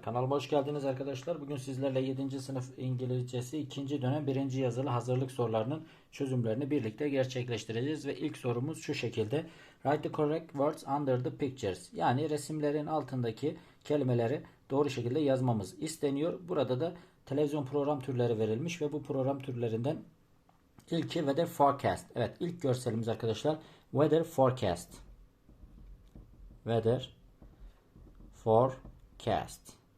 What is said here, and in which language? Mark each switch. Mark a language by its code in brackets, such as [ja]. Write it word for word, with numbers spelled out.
[tr] Kanalıma hoş geldiniz arkadaşlar. Bugün sizlerle yedinci sınıf İngilizcesi ikinci dönem birinci yazılı hazırlık sorularının çözümlerini birlikte gerçekleştireceğiz ve ilk sorumuz şu şekilde. [en] Write the correct words under the pictures. [tr] Yani resimlerin altındaki kelimeleri doğru şekilde yazmamız isteniyor. Burada da televizyon program türleri verilmiş ve bu program türlerinden ilki weather forecast. Evet, ilk görselimiz arkadaşlar weather forecast. Weather forecast.